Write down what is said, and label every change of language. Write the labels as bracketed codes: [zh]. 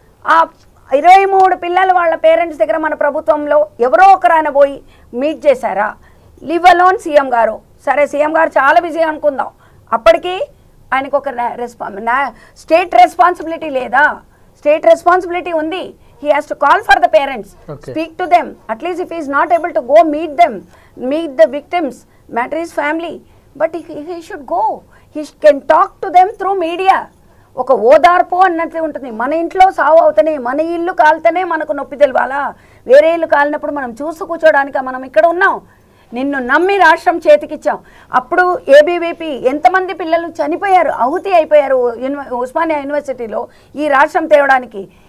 [te] ఆ 23 పిల్లలు వాళ్ళ పేరెంట్స్ దగ్గర మన ప్రభుత్వంలో ఎవరో ఒకరైనా పోయి మీట్ చేశారా? [en] leave alone [te] సీఎం గారు. సరే, సీఎం గారు చాలా బిజీ అనుకుందాం, అప్పటికి ఆయనకు ఒక స్టేట్ రెస్పాన్సిబిలిటీ లేదా? స్టేట్ రెస్పాన్సిబిలిటీ ఉంది. [en] He has to call for the parents, speak to them. At least if he is not able to go meet them, meet the victims, matter his family, but he should go. He can talk to them through media. [te] ఒక ఓదార్పు అన్నట్టు ఉంటుంది. మన ఇంట్లో సావు అవుతనే, మన ఇల్లు కాలితేనే మనకు నొప్పి తెలవాలా? వేరే ఇల్లు కాలినప్పుడు మనం చూస్తూ కూర్చోడానికి మనం ఇక్కడ ఉన్నాం. నిన్ను నమ్మి రాష్ట్రం చేతికిచ్చాం. అప్పుడు ఏబీవీపీ ఎంతమంది పిల్లలు చనిపోయారు, ఆహుతి అయిపోయారు ఉస్మానియా యూనివర్సిటీలో ఈ రాష్ట్రం తేవడానికి.